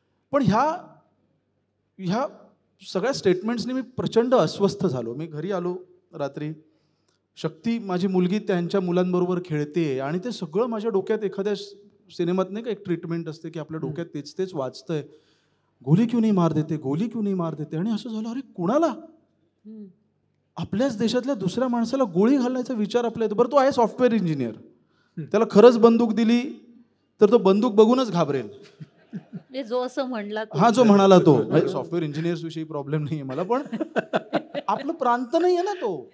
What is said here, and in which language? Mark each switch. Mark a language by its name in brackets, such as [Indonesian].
[Marathi] पण ह्या सगळ्या स्टेटमेंट्सनी मी प्रचंड अस्वस्थ झालो. मी घरी आलो रात्री. शक्ती माझी मुलगी त्यांच्या मुलांबरोबर खेळते आणि ते सगळं माझ्या डोक्यात, एखाद्या सिनेमात नाही का एक ट्रीटमेंट असते की आपल्या डोक्यात तेच तेच वाचतंय. [Hindi] गोली क्यों नहीं मार देते, गोली क्यों नहीं मार देते. [Marathi] आणि असं झालं, अरे कुणाला, आपल्याच देशातल्या दुसऱ्या माणसाला गोळी घालण्याचा विचार आपल्या येतो. बरं तो आहे सॉफ्टवेअर इंजिनियर, त्याला खरंच बंदूक दिली तर तो बंदूक बघूनच घाबरेल. जो असं म्हणला हा जो म्हणाला तो, सॉफ्टवेअर इंजिनियर्स विषयी प्रॉब्लेम नाहीये मला, पण आपलं प्रांत नाहीये ना तो.